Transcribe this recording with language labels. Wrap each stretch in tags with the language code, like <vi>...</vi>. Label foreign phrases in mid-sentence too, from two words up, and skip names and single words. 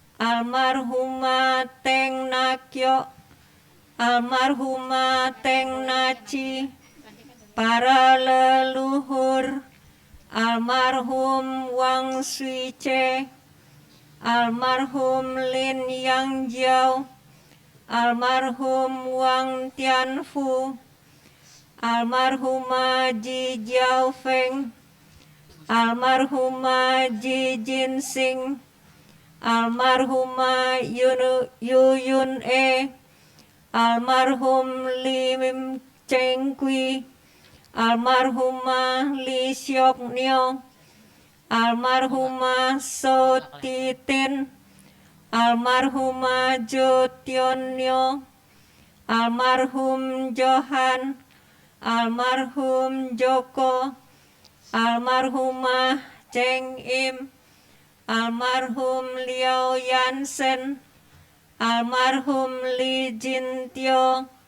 <id>almarhumah Teng Nakyo, almarhumah Teng Naci, para leluhur, almarhum Wang Suice, almarhum Lin Yang Jiao, almarhum Wang Tianfu, almarhumah Ji Jiao Feng, almarhumah Ji Jinsing, almarhumah Yu Yun E, almarhum Lim Cheng Kui, almarhumah Li Siok Nyo, almarhumah So Titin, almarhumah Jo Tion Nyo, almarhum Johan, almarhum Joko, almarhumah Cheng Im, almarhum Liao Yansen, almarhum Li Jintyo,</id>